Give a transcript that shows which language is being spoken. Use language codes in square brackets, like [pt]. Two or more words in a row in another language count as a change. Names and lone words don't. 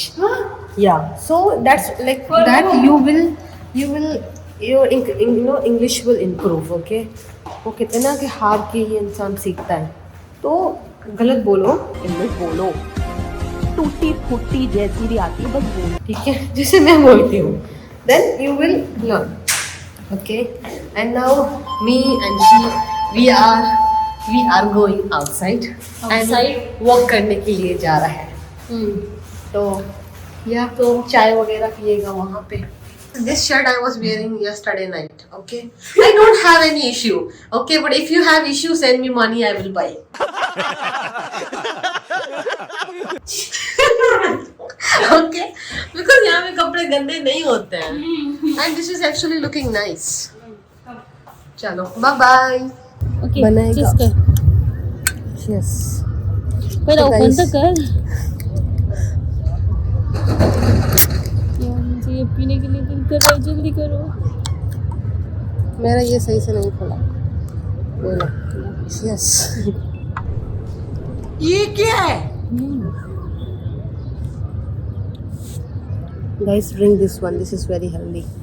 [en] Yeah, so that's like that you will your English will improve, okay। [hi] वो कहते हैं ना कि हार के ही इंसान सीखता है, तो गलत बोलो, इंग्लिश बोलो, टूटी फूटी जैसी भी आती है बस बोलो, ठीक है, जैसे मैं बोलती हूँ, [en] then you will learn, okay। And now me and we are going outside and walk [hi] करने के लिए जा रहा है। तो या तो चाय वगैरह पिएगा वहाँ पे। [en] This shirt I was wearing yesterday night, okay? I don't have any issue, okay? But if you have issue, send me money, I will buy. Okay? [hi] Because यहाँ पे कपड़े गंदे नहीं होते हैं। [en] And this is actually looking nice. चलो, bye bye. [hi] ओके बनाएगा। यस पर ओपन तो कर। यार मुझे ये पीने के लिए दिल कर रहा है, जल्दी करो। मेरा ये सही से नहीं खुला, बोलो। यस ये क्या है? [en] guys drink this one, this is very healthy.